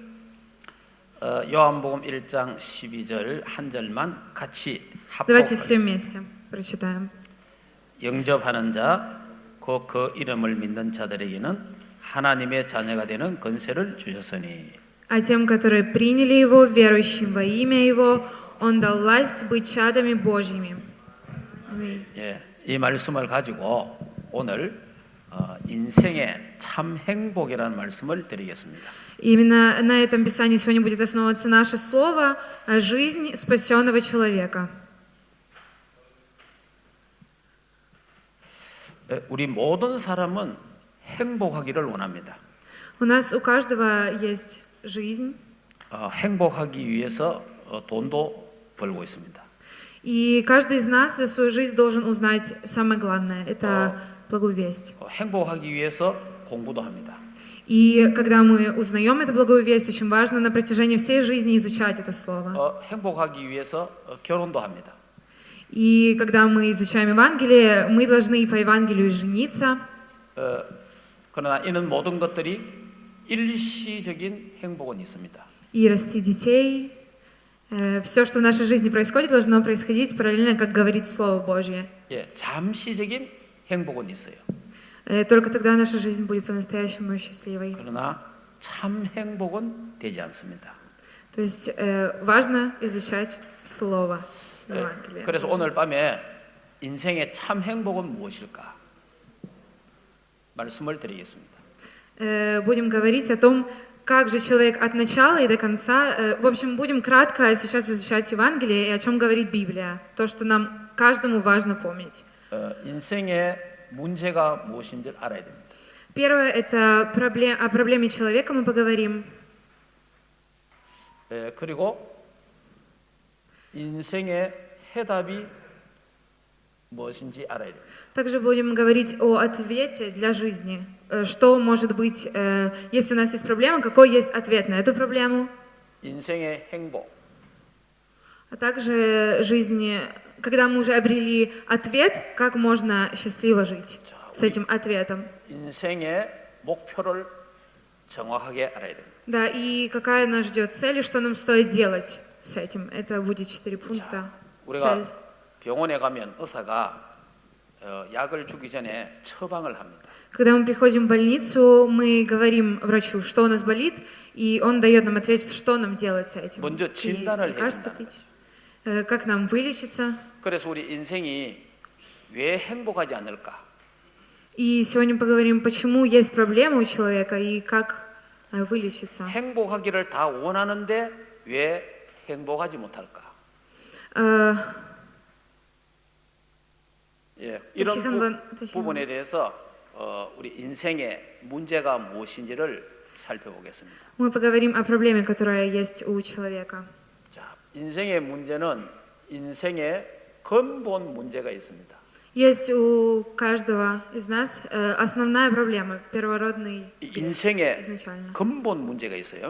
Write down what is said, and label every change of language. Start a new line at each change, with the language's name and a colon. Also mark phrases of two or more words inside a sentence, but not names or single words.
Korean: 요한복음 1장 12절 한 절만 같이
Russian: Давайте все
Korean: 합독하겠습니다.
Russian: вместе прочитаем.
Korean: 영접하는 자, 곧 그 이름을 믿는 자들에게는 하나님의 자녀가 되는 권세를 주셨으니
Russian: А тем, которые приняли Его, верующим во имя Его, Он дал власть быть чадами Божьими. Аминь.
Korean: 예, 이 말씀을 가지고 오늘 인생의 참 행복이라는 말씀을 드리겠습니다.
Russian: Именно на этом Писании сегодня будет основываться наше слово «Жизнь спасенного человека».
Korean: 우리 모든 사람은 행복하기를 원합니다.
Russian: У нас у каждого есть жизнь,
Korean: 행복하기 위해서 돈도 벌고 있습니다.
Russian: и каждый из нас за свою жизнь должен узнать самое главное – это благую весть.
Korean: 행복하기 위해서 공부도 합니다.
Russian: И когда мы узнаем эту благую весть, очень важно на протяжении всей жизни изучать это слово.
Korean: 행복하기 위해서 결혼도 합니다.
Russian: И когда мы изучаем Евангелие, мы должны по Евангелию жениться.
Korean: 그러나 이는 모든 것들이 일시적인 행복은 있습니다.
Russian: И расти детей. Все, что в нашей жизни происходит, должно происходить параллельно, как говорит Слово Божье.
Korean: 잠시적인 행복은 있어요.
Russian: Только тогда наша жизнь будет по-настоящему счастливой.
Korean: 그러나 참 행복은 되지 않습니다.
Russian: То есть важно изучать Слово Евангелия.
Korean: 그래서 오늘 밤에 인생의 참 행복은 무엇일까? 말씀을 드리겠습니다.
Russian: Будем говорить о том, как же человек от начала и до конца. В общем, будем кратко сейчас изучать Евангелие и о чем говорит Библия. То, что нам каждому важно помнить.
Korean: 인생의 문제가 무엇인지 알아야 됩니다.
Russian: Первое – это о проблеме человека мы поговорим.
Korean: 그리고 인생의 해답이 무엇인지 알아야 됩니다.
Russian: Также будем говорить о ответе для жизни. Что может быть, если у нас есть проблема, какой есть ответ на эту проблему.
Korean: 인생의 행복,
Russian: А также жизни, когда мы уже обрели ответ, как можно счастливо жить с этим ответом.
Korean: 인생의 목표를 정확하게 알아야 됩니다.
Russian: Да, и какая нас ждет цель, и что нам стоит делать с этим. Это будет 4 пункта. Цель.
Korean: 우리가 병원에 가면 의사가 약을 주기 전에 처방을 합니다.
Russian: Когда мы приходим в больницу, мы говорим врачу, что у нас болит, и он дает нам ответ, что нам делать с этим.
Korean: 먼저
Russian: Какие
Korean: 진단을
Russian: лекарства
Korean: 해야
Russian: пить, как нам вылечиться.
Korean: 그래서 우리 인생이 왜 행복하지 않을까?
Russian: И сегодня поговорим, почему есть проблемы у человека и как вылечиться.
Korean: 행복하기를 다 원하는데 왜 행복하지 못할까? 예, 이런 다시 한번. 부분에 대해서 우리 인생의 문제가 무엇인지를 살펴보겠습니다.
Russian: Мы поговорим о проблеме, которая есть у человека.
Korean: 자, 인생의 문제는 인생의 근본 문제가 있습니다.
Russian: Есть у каждого из нас основная проблема, первородный грех
Korean: 인생의
Russian: изначально.
Korean: 근본 문제가 있어요.